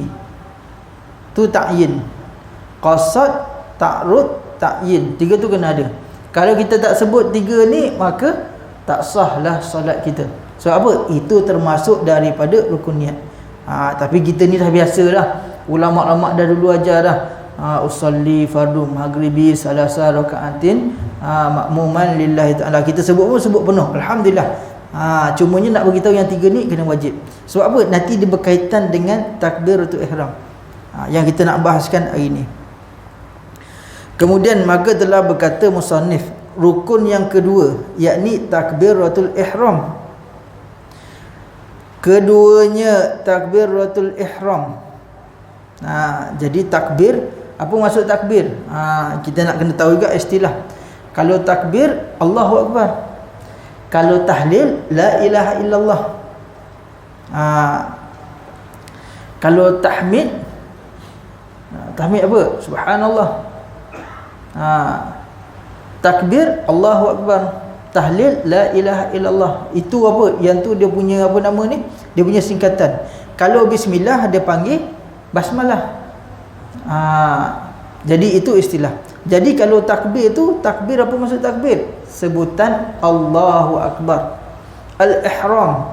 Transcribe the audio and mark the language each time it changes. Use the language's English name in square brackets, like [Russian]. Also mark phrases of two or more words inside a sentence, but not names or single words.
[Malay] Tu ta'yin. [Arabic] قصد، تعرض، تعيين. [Malay] 3 tu kena ada. Kalau kita tak sebut 3 ni, maka tak sahlah solat kita. Sebab apa? Itu termasuk daripada rukun niat. Tapi kita ni dah biasa dah. Ulama-ulama dah dulu ajar dah. [Arabic] أصلي فرض المغرب ثلاث ركعات مأموما لله تعالى. [Malay] Kita sebut pun sebut penuh, alhamdulillah. Cumanya nak beritahu yang 3 ni kena wajib. Sebab apa? Nanti dia berkaitan dengan [Arabic] تكبيرة الإحرام, [Malay] yang kita nak bahaskan hari ni. Kemudian maka telah berkata musannif, rukun yang kedua, yakni [Arabic] تكبيرة الإحرام. [Malay] Keduanya [Arabic] تكبيرة الإحرام. [Malay] Jadi takbir, apa maksud takbir? Kita nak kena tahu juga istilah. Kalau takbir, [Arabic] الله أكبر. [Malay] Kalau tahlil, [Arabic] لا إله إلا الله. [Malay] Kalau tahmid, tahmid apa? Subhanallah. Takbir, [Arabic] الله أكبر. [Malay] Tahlil, [Arabic] لا إله إلا الله. [Malay] Itu apa? Yang tu dia punya apa nama ni? Dia punya singkatan. Kalau bismillah dia panggil basmalah. Jadi itu istilah. Jadi kalau takbir tu, takbir apa maksud takbir? Sebutan [Arabic] الله أكبر. [Malay] Al-ihram.